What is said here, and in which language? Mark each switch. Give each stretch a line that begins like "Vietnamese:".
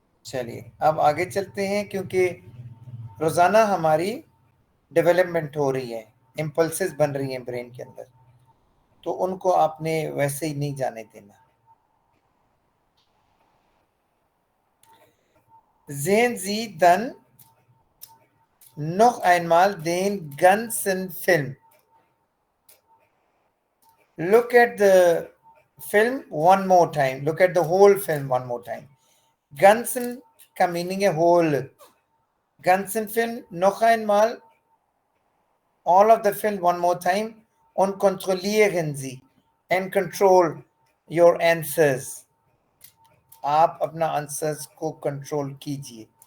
Hindi: चलिए अब आगे चलते हैं, क्योंकि रोजाना हमारी डेवलपमेंट हो रही है, इम्पल्सेस बन रही हैं ब्रेन के अंदर, तो उनको आपने वैसे ही नहीं जाने देना।
German: Sehen Sie dann noch einmal den ganzen Film.
English: Look at the film one more time. Look at the whole film one more time.
Hindi: Ganzen का मीनिंग है whole.
German: Ganzen Film noch einmal,
English: all of the film one more time,
German: und kontrollieren Sie
English: and control your answers.
Hindi: आप अपना answers को control कीजिए।